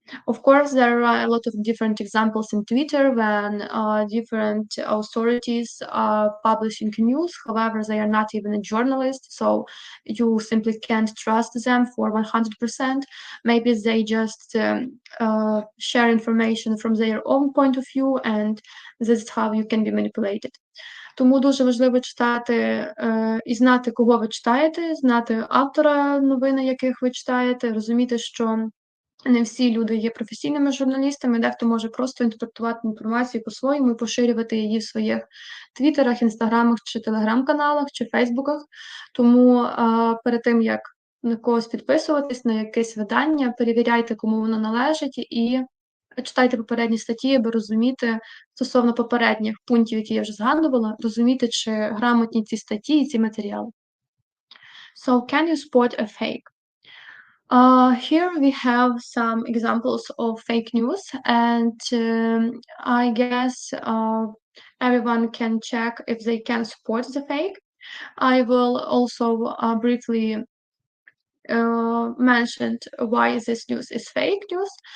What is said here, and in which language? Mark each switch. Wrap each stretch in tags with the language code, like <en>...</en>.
<en>Of course, there are a lot of different examples in Twitter when different authorities are publishing news. However, they are not even a journalist, so you simply can't trust them for 100%. Maybe they just share information from their own point of view, and this is how you can be manipulated.</en> <uk>Тому дуже важливо читати і знати, кого ви читаєте, знати автора новин, яких ви читаєте, розуміти, що не всі люди є професійними журналістами, дехто може просто інтерпретувати інформацію по-своєму і поширювати її в своїх твіттерах, інстаграмах, чи телеграм-каналах, чи фейсбуках. Тому перед тим, як на когось підписуватись, на якесь видання, перевіряйте, кому воно належить, і читайте попередні статті, аби розуміти, стосовно попередніх пунктів, які я вже згадувала, розуміти, чи грамотні ці статті і ці матеріали.</uk> <en>So, can you spot a fake? Here we have some examples of fake news, and I guess everyone can check if they can spot the fake. I will also briefly mention why this news is fake news.</en>